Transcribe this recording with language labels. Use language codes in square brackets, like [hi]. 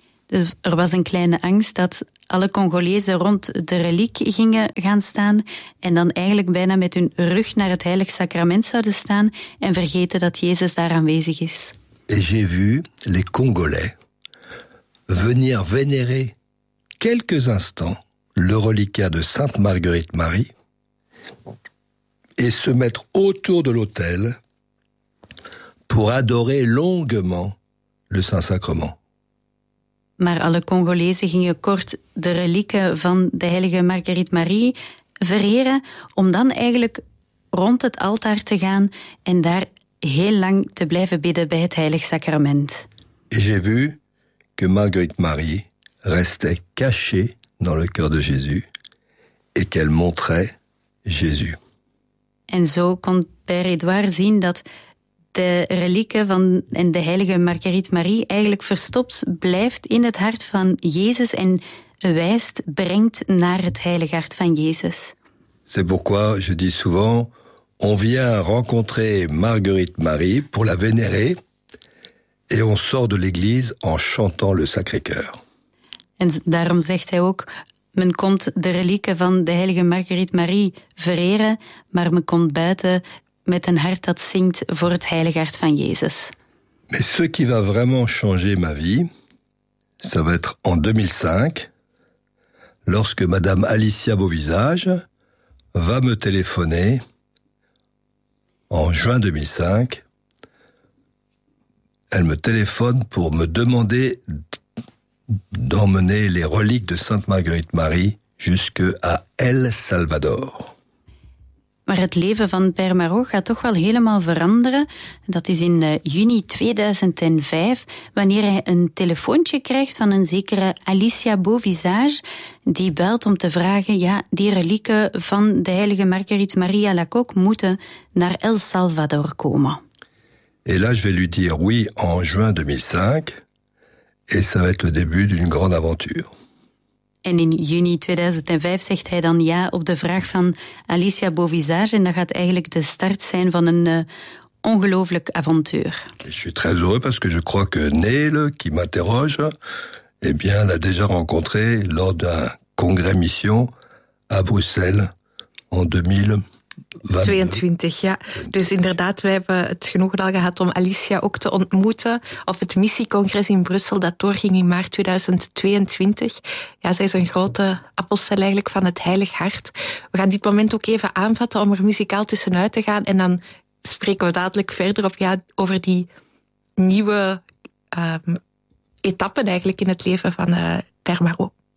[nl] Dus er was een kleine angst dat alle Congolezen rond de reliek gingen gaan staan en dan eigenlijk bijna met hun rug naar het Heilig Sacrament zouden staan en vergeten dat Jezus daar aanwezig is. [fr] Et j'ai vu les Congolais venir vénérer quelques instants le reliquat de Sainte Marguerite Marie et se mettre autour de l'autel pour adorer longuement le Saint-Sacrement. [nl] Maar alle Congolezen gingen kort de relieken van de heilige Marguerite Marie vereren om dan eigenlijk rond het altaar te gaan en daar heel lang te blijven bidden bij het Heilig Sacrament. [fr] Et j'ai vu que Marguerite Marie restait cachée dans le cœur de Jésus et qu'elle montrait Jésus. [nl] En zo kon Père Edouard zien dat de relieken van en de heilige Marguerite Marie eigenlijk verstopt blijft in het hart van Jezus en wijst, brengt naar het heilige hart van Jezus. [fr] C'est pourquoi je dis souvent, on vient rencontrer Marguerite Marie pour la vénérer et on sort de l'église en chantant le Sacré-Cœur. [nl] En daarom zegt hij ook, men komt de relieken van de heilige Marguerite Marie vereren, maar men komt buiten met een hart dat zingt voor het heilige hart van Jezus. [fr] Mais ce qui va vraiment changer ma vie, ça va être en 2005, lorsque madame Alicia Beauvisage va me téléphoner en juin 2005. Elle me téléphone pour me demander d'emmener les reliques de Sainte Marguerite Marie jusque à El Salvador. [nl] Maar het leven van Père Marot gaat toch wel helemaal veranderen. Dat is in juni 2005, wanneer hij een telefoontje krijgt van een zekere Alicia Beauvisage, die belt om te vragen, ja, die relieken van de heilige Marguerite Marie à la Coque moeten naar El Salvador komen. [fr] Et là, je vais lui dire oui en juin 2005, et ça va être le début d'une grande aventure. [nl] En in juni 2005 zegt hij dan ja op de vraag van Alicia Beauvisage en dat gaat eigenlijk de start zijn van een ongelooflijk avontuur. [fr] Je suis très heureux parce que je crois que Neil qui m'interroge eh bien l'a déjà rencontré lors d'un congrès mission à Bruxelles en 2022, [nl] ja. Dus inderdaad, wij hebben het genoegen al gehad om Alicia ook te ontmoeten op het missiecongres in Brussel dat doorging in maart 2022. Ja, zij is een grote apostel eigenlijk van het Heilig Hart. We gaan dit moment ook even aanvatten om er muzikaal tussenuit te gaan en dan spreken we dadelijk verder op, ja, over die nieuwe etappen eigenlijk in het leven van Père Marot.